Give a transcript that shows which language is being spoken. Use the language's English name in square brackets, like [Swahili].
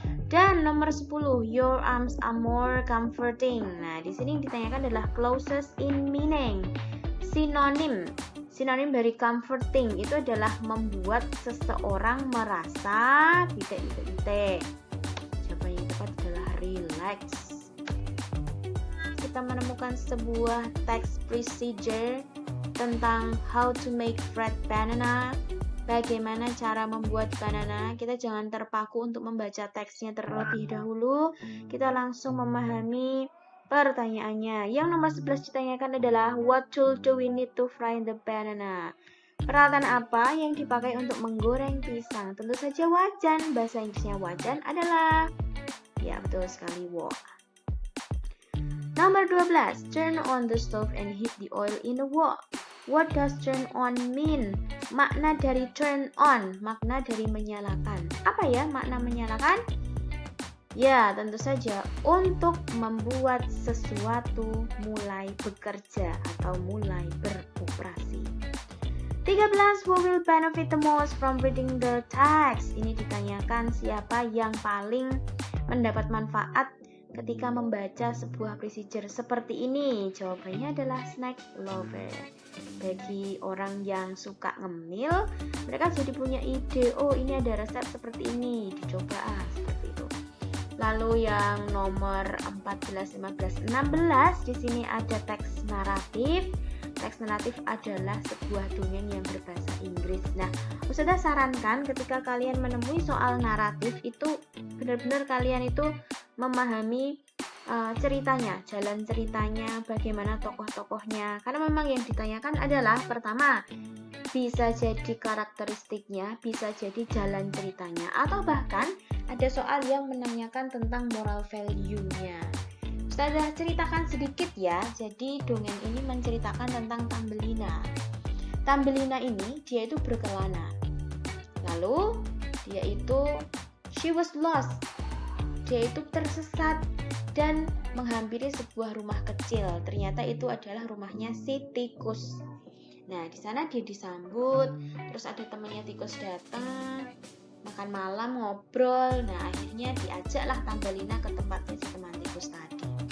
[Indonesian] Dan nomor 10, [English] your arms are more comforting. [Indonesian] Nah, di sini yang ditanyakan adalah [English] closest in meaning. [Indonesian] Sinonim dari comforting itu adalah membuat seseorang merasa titik-titik. Jawaban yang tepat adalah relax. Kita menemukan sebuah text procedure tentang [English] how to make fresh banana. [Indonesian] Bagaimana cara membuat banana. Kita jangan terpaku untuk membaca teksnya terlebih dahulu. Kita langsung memahami pertanyaannya. Yang nomor 11 ditanyakan adalah [English] what tool do we need to fry the banana? [Indonesian] Peralatan apa yang dipakai untuk menggoreng pisang? Tentu saja wajan. Bahasa Inggrisnya wajan adalah, ya betul sekali, wok. Nomor 12, [English] turn on the stove and heat the oil in a wok. What does turn on mean? [Indonesian] Makna dari turn on, makna dari menyalakan. Apa ya makna menyalakan? Ya, tentu saja untuk membuat sesuatu mulai bekerja atau mulai beroperasi. [English] 13, who will benefit the most from reading the text? [Indonesian] Ini ditanyakan siapa yang paling mendapat manfaat ketika membaca sebuah procedure seperti ini. Jawabannya adalah [English] snack lover. [Indonesian] Bagi orang yang suka ngemil, mereka jadi punya ide, oh ini ada resep seperti ini, dicoba seperti itu. Lalu yang nomor 14, 15, 16 di sini ada teks naratif. Teks naratif adalah sebuah dongeng yang berbahasa Inggris. Nah, Ustazah sarankan ketika kalian menemui soal naratif itu benar-benar kalian itu memahami ceritanya, jalan ceritanya, bagaimana tokoh-tokohnya. Karena memang yang ditanyakan adalah pertama, bisa jadi karakteristiknya, bisa jadi jalan ceritanya, atau bahkan ada soal yang menanyakan tentang moral value-nya. Ustazah ceritakan sedikit ya. Jadi dongeng ini menceritakan tentang Tambelina. Tambelina ini dia itu berkelana. Lalu dia itu [English] she was lost. [Indonesian] Dia itu tersesat dan menghampiri sebuah rumah kecil. Ternyata itu adalah rumahnya si tikus. Nah, di sana dia disambut, terus ada temannya tikus datang, makan malam, ngobrol. Nah, akhirnya diajaklah Tambelina ke tempatnya si teman tikus tadi.